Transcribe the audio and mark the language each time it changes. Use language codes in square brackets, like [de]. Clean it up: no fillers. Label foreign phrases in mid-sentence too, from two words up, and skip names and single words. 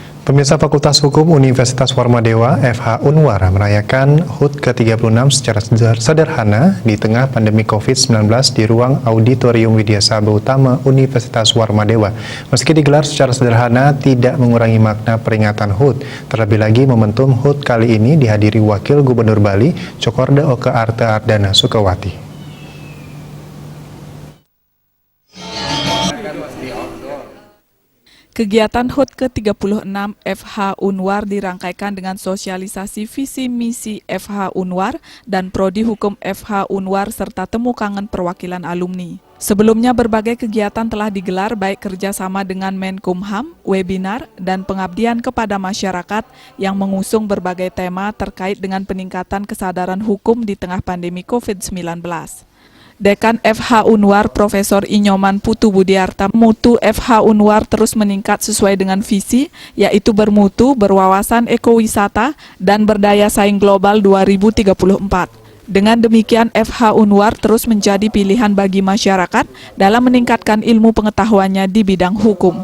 [id] Pemirsa Fakultas Hukum Universitas Warmadewa FH Unwar merayakan HUT ke-36 secara sederhana di tengah pandemi COVID-19 di ruang Auditorium Widya Sabha Utama Universitas Warmadewa. Meski digelar secara sederhana, tidak mengurangi makna peringatan HUT. Terlebih lagi, momentum HUT kali ini dihadiri Wakil Gubernur Bali, Cokorda Oke Arte Ardana Sukawati. Kegiatan HUT ke-36 FH Unwar dirangkaikan dengan sosialisasi visi misi FH Unwar dan Prodi Hukum FH Unwar serta temu kangen perwakilan alumni. Sebelumnya berbagai kegiatan telah digelar baik kerjasama dengan Menkumham, webinar, dan pengabdian kepada masyarakat yang mengusung berbagai tema terkait dengan peningkatan kesadaran hukum di tengah pandemi COVID-19. Dekan FH Unwar Profesor Inyoman Putu Budiarta, mutu FH Unwar terus meningkat sesuai dengan visi, yaitu bermutu, berwawasan ekowisata, dan berdaya saing global 2034. Dengan demikian, FH Unwar terus menjadi pilihan bagi masyarakat dalam meningkatkan ilmu pengetahuannya di bidang hukum.